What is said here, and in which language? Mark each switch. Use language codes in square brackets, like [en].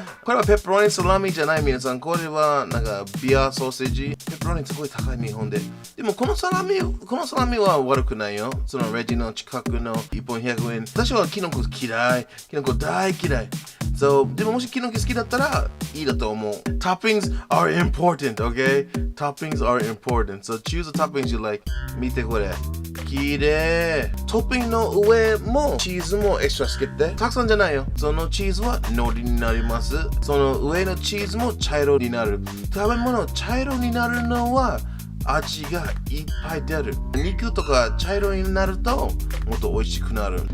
[ja] これはペッパロニサラミじゃない皆さん。これはなんかビアソーセージ。ペッパロニすごい高い日本で。でもこのサラミは悪くないよ。そのレジの近くの1本100円。私はキノコ嫌い。キノコ大嫌い。So, でももしキノコ好きだったらいいだと思う。 [en] Toppings are important, okay? Toppings are important. So choose the toppings you like. [ja] 見てこれ。きれい。トッピングの上もチーズもエクストラつけて。たくさんじゃないよ。そのチーズは海苔になります。その上のチーズも茶色になる。食べ物茶色になるのは味がいっぱい出る。肉とか茶色になるともっと美味しくなる。